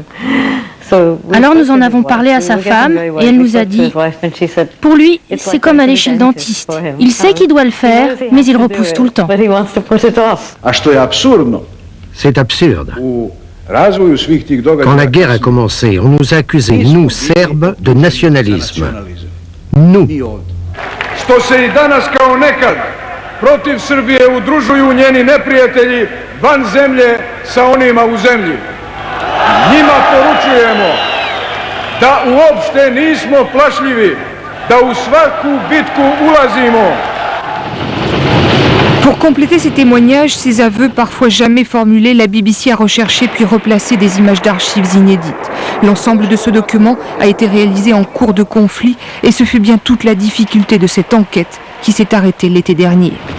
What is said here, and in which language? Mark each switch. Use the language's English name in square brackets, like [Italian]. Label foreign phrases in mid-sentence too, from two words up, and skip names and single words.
[French] Alors nous en avons parlé à sa femme et elle nous a dit « Pour lui, c'est comme aller chez le dentiste. Il sait qu'il doit le faire, mais il repousse tout le temps. » C'est absurde. Quand la guerre a commencé, on nous accusait, nous, Serbes, de nationalisme. Nous. [Serbian] Što se I danas kao nekad protiv Srbije udružuju njeni neprijatelji van zemlje sa onima u zemlji. Njima poručujemo da uopšte nismo plašljivi, da u svaku bitku ulazimo. [French] Pour compléter ces témoignages, ces aveux parfois jamais formulés, la BBC a recherché puis replacé des images d'archives inédites. L'ensemble de ce document a été réalisé en cours de conflit et ce fut bien toute la difficulté de cette enquête qui s'est arrêtée l'été dernier.